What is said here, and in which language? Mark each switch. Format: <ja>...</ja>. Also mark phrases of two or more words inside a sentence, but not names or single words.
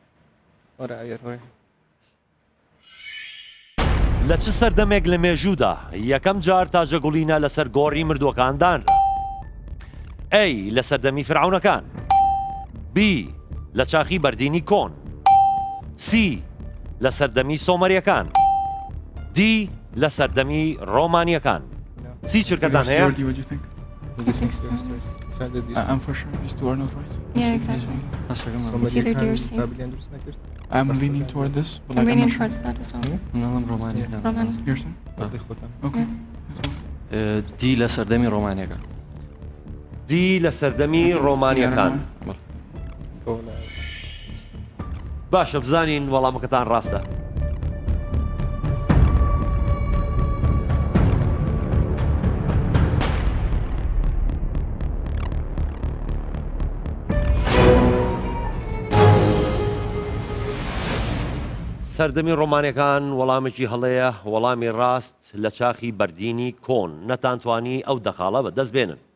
<ckb>لە چ سەردەمێک لە مێژوودا یەکەم جار تاژەگوڵینە لەسەر گۆڕی مردووەکاندان؟ ئەی لە سەردەمی فرعونەکان. بی لە چاخی بەردینی کۆن. سی لە سەردەمی سۆمەریەکان. دی لە سەردەمی ڕۆمانیەکان. سی چرکەتان هەیە؟</ckb> <en>What do you think? I'm for sure these two are not right. Yeah, exactly. It's either D or C. I'm leaning toward this, but I'm like, I'm leaning not sure. towards that as well.</en> <ckb>منڵم ڕۆمانی</ckb> <en>Roman. You're saying? Okay.</en> <ckb>دی لە سەردەمی ڕۆمانیەکە. دی لە سەردەمی ڕۆمانیەکان. باشە بزانین وەڵامەکەتان ڕاستە. سەردەمی ڕۆمانیەکان وەڵامێکی هەڵەیە وەڵامی ڕاست لە چاخی بەردینی کۆن نەتانتوانی ئەو دەخاڵە بەدەست بێنن.</ckb>